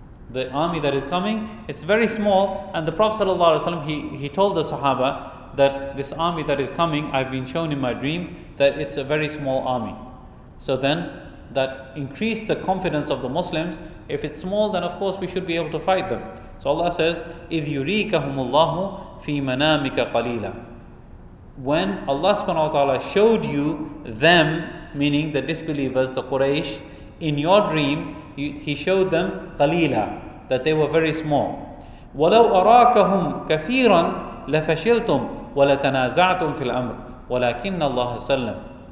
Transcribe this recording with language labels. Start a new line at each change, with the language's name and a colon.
English: The army that is coming, it's very small. And the Prophet sallallahu alaihi wasallam, he told the Sahaba that this army that is coming, I've been shown in my dream that it's a very small army. So then that increased the confidence of the Muslims. If it's small, then of course we should be able to fight them. So Allah says,
Arabic: إِذْ يُرِيكَهُمُ اللَّهُ فِي مَنَامِكَ قَلِيلًا.
English: When Allah subhanahu wa ta'ala showed you them, meaning the disbelievers, the Quraysh, in your dream, He showed them qalila, that they were very small.
Arabic: وَلَوْ أَرَاكَهُمْ كَثِيرًا لَفَشِلْتُمْ وَلَتَنَازَعْتُمْ فِي الْأَمْرِ وَلَكِنَّ اللَّهَ سَلَّمْ.